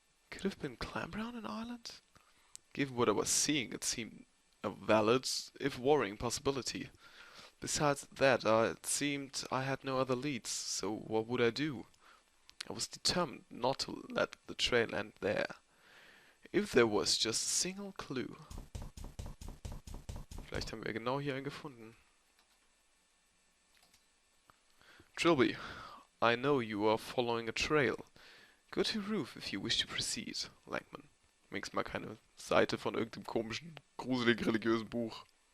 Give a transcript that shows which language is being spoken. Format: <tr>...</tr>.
<en>Could have been clambered on an island? Given what I was seeing, it seemed a valid, if worrying, possibility. Besides that, it seemed I had no other leads, so what would I do? I was determined not to let the trail end there. If there was just a single clue.</en> <de>Vielleicht haben wir genau hier einen gefunden.</de> <en>Trilby, I know you are following a trail. Go to roof if you wish to proceed, Langman.</en> <de>Wenigstens mal keine Seite von irgendeinem komischen, gruselig religiösen Buch.</de>